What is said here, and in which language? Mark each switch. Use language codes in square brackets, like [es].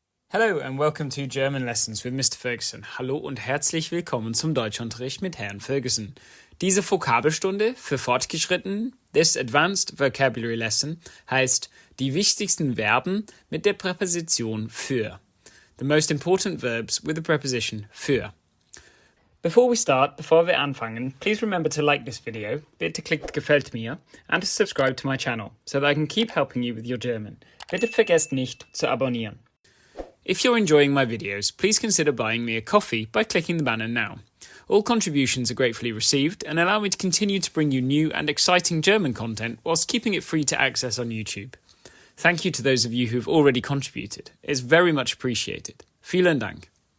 [en] Hello and welcome to German Lessons with Mr. Ferguson. [de] Hallo und herzlich willkommen zum Deutschunterricht mit Herrn Ferguson. Diese Vokabelstunde für Fortgeschrittenen, [en] this Advanced Vocabulary Lesson, [de] heißt die wichtigsten Verben mit der Präposition für. [en] The most important verbs with the preposition für. Before [de] wir anfangen, [en] please remember to like this video, [de] bitte klickt Gefällt mir, [en] and to subscribe to my channel, so that I can keep helping you with your German. [de] Bitte vergesst nicht zu abonnieren. [en] If you're enjoying my videos, please consider buying me a coffee by clicking the banner now. All contributions are gratefully received and allow me to continue to bring you new and exciting German content whilst keeping it free to access on YouTube. Thank you to those of you who've already contributed. It's very much appreciated. [de] Vielen Dank.